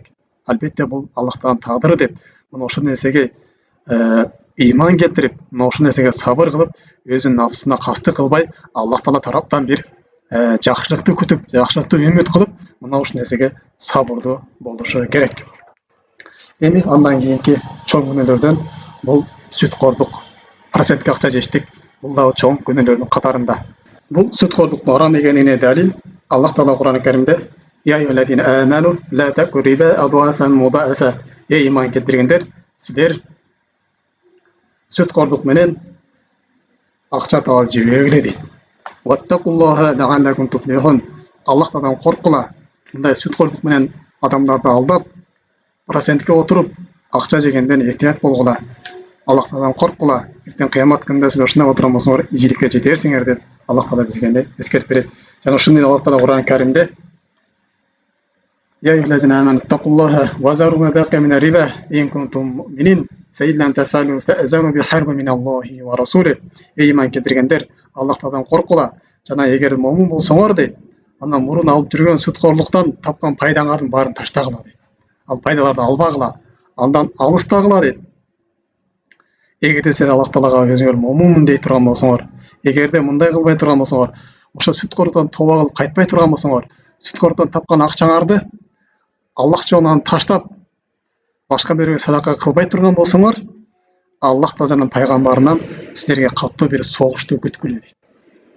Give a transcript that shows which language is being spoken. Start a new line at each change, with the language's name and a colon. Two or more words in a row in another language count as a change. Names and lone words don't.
Kyrgyz: Албетте бул Аллах Тааланын тагдыры деп, мына ошол нерсеге иман келтирип, мына ошол нерсеге сабыр кылып, өзүнүн нафсына кастык кылбай, Аллах Таала тараптан бир жакшылыкты күтүп, жакшылыкты үмүт кылып, мына ушул нерсеге сабырдуу болушу керек. Эми андан кийинки чоң күнөөлөрдөн бул сүткордук, процентке акча жештик, бул дагы чоң күнөөлөрдүн катарында. Бул сүткордуктун арам экенине далил Аллах Таала Кур'ан Каримде
Arabic: "يا أيها الذين آمنوا لا تأكلوا الربا أضعافا مضاعفة."
Kyrgyz: Ey иман келтиргендер, силер сүткордук менен акча таап жебегиле дейт.
Arabic: "واتقوا الله لعلكم تفلحون."
Kyrgyz: Аллах Тааладан коркула. Мындай сүткордук менен адамдарды алдап, процентке отуруп, акча жегенден эhtiyat болгула. Аллах Тааладан коркула. Эртең кыямат күнүндө силер ушундай отурган болсоңор, ийгиликке жетерсиңер деп Аллах Таала бизге эскертип берет. Жана ушундой Аллах Таала Кур'ан Каримде
Arabic: "يا أيها الذين آمنوا اتقوا الله وذروا ما بقي من الربا إن كنتم مؤمنين فإن لم تفعلوا فأذنوا بحرب من الله ورسوله."
Kyrgyz: Ey иман келтиргендер, Аллах Тааладан коркула. Жана эгер момун болсоңор дейт, андан мурун алып жүргөн сүткорлуктан тапкан пайдаңардын баарын таштагыла дейт. Ал пайдаларды албагыла, андан алыстагыла дейт. Эгерде силер Аллах Таалага өзүңөр момунмун дей турган болсоңор, эгерде мындай кылбай турган болсоңор, ошо сүткордуктан тооба кылып кайтпай турган болсоңор, сүткордуктан тапкан акчаңарды Аллах жолунан таштап, башка бирөөгө садака кылбай турган болсоңор, Аллах Тааланын пайгамбарынан силерге каттуу бир согушту күткүлө дейт.